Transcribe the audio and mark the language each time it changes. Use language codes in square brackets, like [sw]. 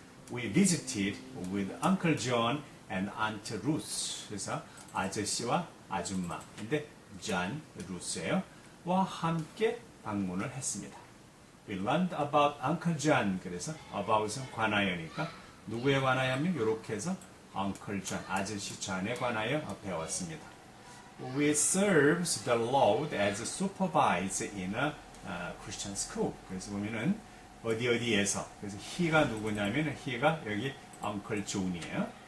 [en] We visited with Uncle John and Aunt Ruth. [ko] 그래서 아저씨와 아줌마. 근데 John, Ruth예요. 와 함께 방문을 했습니다. [en] We learned about Uncle John. [ko] 그래서 about은 관하여니까 누구에 관하여면 이렇게 해서 Uncle John, 아저씨 존에 관하여 배웠습니다. [en] We serves the Lord as supervisor in a Christian school. [ko] 그래서 보면은 어디에서 그래서 he가 누구냐면 he가 여기 Uncle John이에요.